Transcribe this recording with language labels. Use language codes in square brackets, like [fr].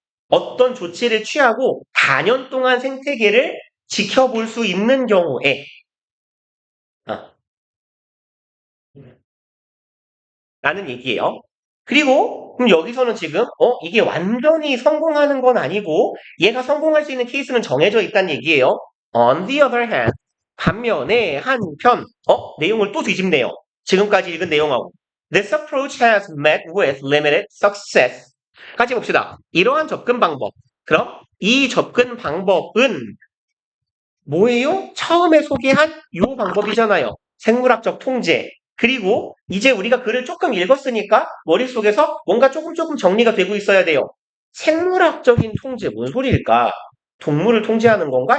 [ko] 어떤 조치를 취하고 단연 동안 생태계를 지켜볼 수 있는 경우에 라는 얘기예요. 그리고 그럼 여기서는 지금 이게 완전히 성공하는 건 아니고 얘가 성공할 수 있는 케이스는 정해져 있다는 얘기예요. [en] On the other hand, [ko] 반면에 한편 내용을 또 뒤집네요. 지금까지 읽은 내용하고 [en] This approach has met with limited success. [ko] 같이 봅시다. 이러한 접근 방법. 그럼 이 접근 방법은 뭐예요? 처음에 소개한 요 방법이잖아요. 생물학적 통제. 그리고 이제 우리가 글을 조금 읽었으니까 머릿속에서 뭔가 조금 정리가 되고 있어야 돼요. 생물학적인 통제, 뭔 소리일까? 동물을 통제하는 건가?